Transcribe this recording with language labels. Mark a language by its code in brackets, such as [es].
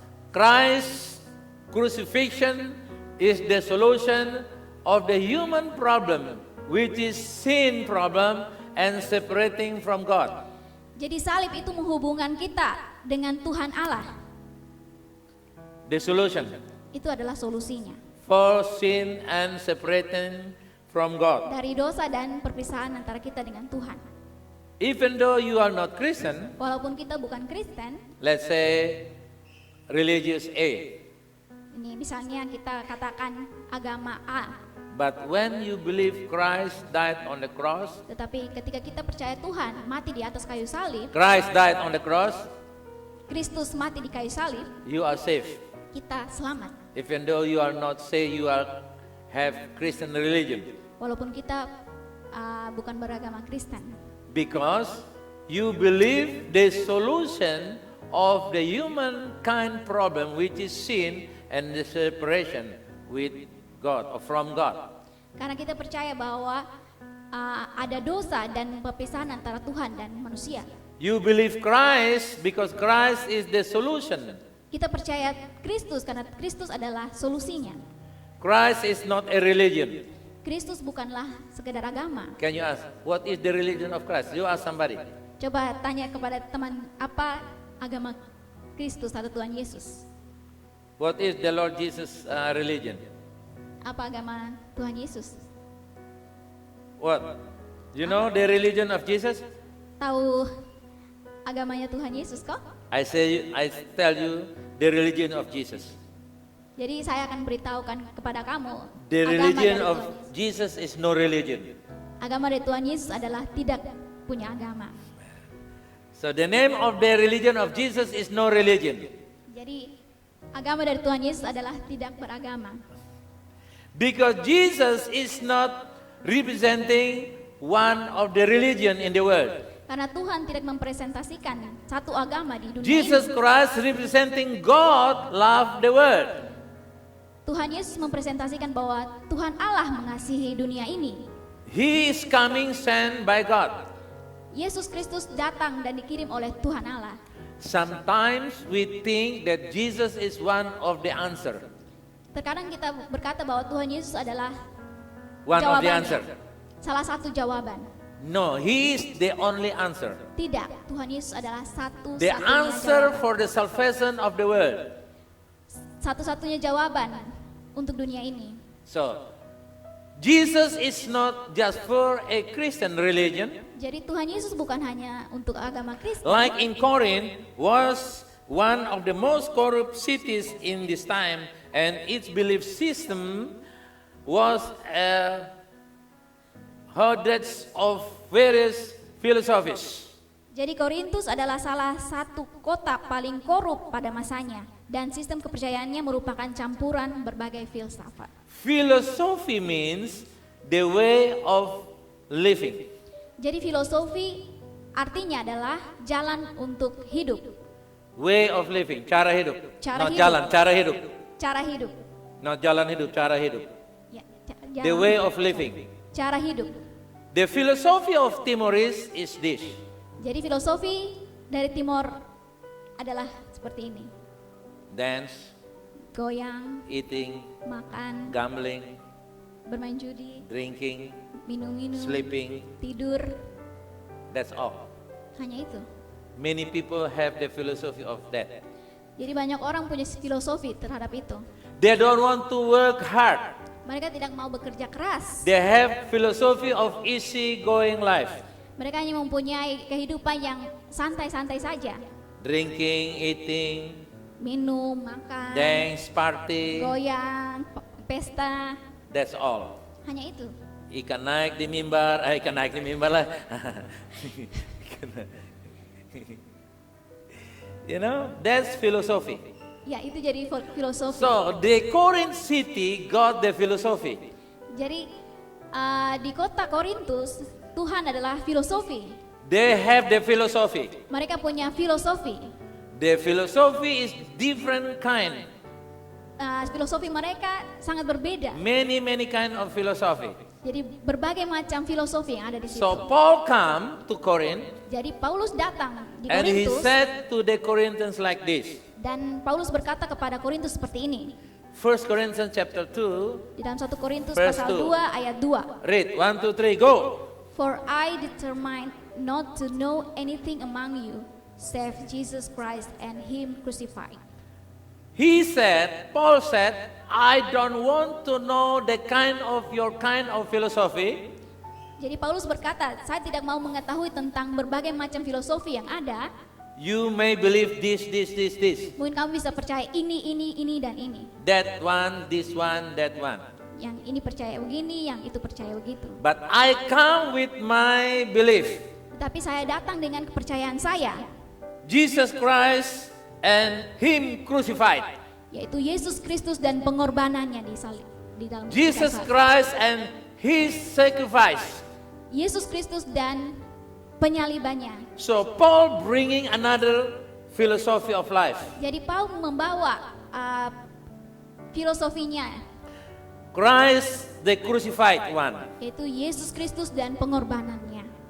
[en] Christ crucifixion is the solution of the human problem, which is sin problem and separating from God. [id] Jadi salib itu menghubungkan kita dengan Tuhan Allah. [en] The solution [id] Itu adalah solusinya. [en] for sin and separating from God. [id] Dari dosa dan perpisahan antara kita dengan Tuhan. [en] Even though you are not Christian, [id] Walaupun kita bukan Kristen, [en] let's say religious A, [id] ini misalnya kita katakan agama A. [en] but when you believe Christ died on the cross, [id] Tetapi ketika kita percaya Tuhan mati di atas kayu salib, [en] Christ died on the cross, [id] Kristus mati di kayu salib, [en] you are safe. [id] kita selamat. [en] even though you are not say you have Christian religion, [id] walaupun kita bukan beragama Kristen. [en] because you believe the solution of the humankind problem, which is sin and the separation with God or from God. [id] Karena kita percaya bahwa ada dosa dan perpisahan antara Tuhan dan manusia. [en] You believe Christ because Christ is the solution. [id] Kita percaya Kristus karena Kristus adalah solusinya. [en] Christ is not a religion. [id] Kristus bukanlah sekedar agama. [en] Can you ask, what is the religion of Christ? You ask somebody. [id] Coba tanya kepada teman, apa agama Kristus atau Tuhan Yesus? [en] What is the Lord Jesus religion? [id] Apa agama Tuhan Yesus? [en] What? You know the religion of Jesus? [id] Tahu agamanya Tuhan Yesus kok? [en] I tell you the religion of Jesus. [id] Jadi saya akan beritahukan kepada kamu [en] The [id] agama [en] religion [id] dari [en] of [id] Tuhan Yesus. [en] Jesus is no religion. [id] Agama dari Tuhan Yesus adalah tidak punya agama. [en] So the name of the religion of Jesus is no religion. [id] Jadi agama dari Tuhan Yesus adalah tidak beragama. [en] Because Jesus is not representing one of the religion in the world. [id] Karena Tuhan tidak mempresentasikan satu agama di dunia [en] Jesus [id] ini. [en] Christ representing God love the world. [id] Tuhan Yesus mempresentasikan bahwa Tuhan Allah mengasihi dunia ini. [en] He is coming sent by God. [id] Yesus Kristus datang dan dikirim oleh Tuhan Allah. [en] Sometimes we think that Jesus is one of the answer. [id] Terkadang kita berkata bahwa Tuhan Yesus adalah [en] One of the [id] jawabannya. [en] answer. [id] Salah satu jawaban. [en] No, He is the only answer. [id] Tidak, Tuhan Yesus adalah satu-satunya [en] The answer [id] jawaban. [en] for the salvation of the world. [id] Satu-satunya jawaban untuk dunia ini. [en] So, Jesus is not just for a Christian religion. [id] Jadi Tuhan Yesus bukan hanya untuk agama Kristen. [en] Like in Corinth was one of the most corrupt cities in this time, and its belief system was hundreds of various philosophies. [id] Jadi Korintus adalah salah satu kota paling korup pada masanya dan sistem kepercayaannya merupakan campuran berbagai filsafat. [en] Philosophy means the way of living. [id] Jadi filosofi artinya adalah jalan untuk hidup, [en] Way of living, [id] cara hidup. Cara [en] Not [id] hidup. jalan, cara hidup. cara hidup. Not jalan hidup, cara hidup. Ya, [en] The way of living. [id] cara hidup. [en] The philosophy of Timorese is this. [id] Jadi filosofi dari Timor adalah seperti ini. [en] Dance, [id] Goyang, [en] eating, [id] makan, [en] gambling, [id] bermain judi, [en] drinking, [id] minum-minum, [en] sleeping. [id] tidur, [en] That's all. [id] hanya itu. [en] Many people have the philosophy of that. [id] Jadi banyak orang punya filosofi terhadap itu. [en] They don't want to work hard. [id] Mereka tidak mau bekerja keras. [en] They have philosophy of easy going life. [id] Mereka hanya mempunyai kehidupan yang santai-santai saja. [en] Drinking, eating, [id] Minum, makan, [en] dance, party. [id] goyang, pesta, [en] That's all. [id] hanya itu. Ikan naik di mimbar, ikan naik di mimbar lah. [en] You know, that's philosophy. [id] Ya, itu jadi filosofi. [en] So the Corinth city got the philosophy. [id] Jadi di kota Korintus Tuhan adalah filosofi. [en] They have the philosophy. [id] Mereka punya filosofi. [en] The philosophy is different kind. [id] Filosofi mereka sangat berbeda. [en] Many kind of philosophy. [id] Jadi berbagai macam filosofi yang ada di situ. [en] So Paul come to Corinth [id] Jadi Paulus datang di [en] and he [id] Korintus [en] said to the Corinthians like this. [id] dan Paulus berkata kepada Korintus seperti ini. [en] 1 Corinthians chapter 2, [id] Di dalam 1 Korintus [en] Verse [id] pasal 2 ayat 2. [en] read 1, 2, 3, go. For I determined not to know anything among you save Jesus Christ and him crucified. He said, Paul said, I don't want to know your kind of philosophy. [id] Jadi Paulus berkata, saya tidak mau mengetahui tentang berbagai macam filosofi yang ada. [en] You may believe this. [id] Mungkin kamu bisa percaya ini dan ini. [en] That one, this one, that one. [id] Yang ini percaya begini, yang itu percaya begitu. [en] But I come with my belief. [id] Tetapi saya datang dengan kepercayaan saya. [en] Jesus Christ and Him crucified. [id] yaitu Yesus Kristus dan pengorbanannya di salib, di dalam [en] Jesus [id] salib. [en] Christ and His sacrifice. [id] Yesus Kristus dan penyalibannya. [en] So Paul bringing another philosophy of life. [id] Jadi Paul membawa filosofinya, [en] Christ the crucified one. [id] yaitu Yesus Kristus dan pengorbanannya.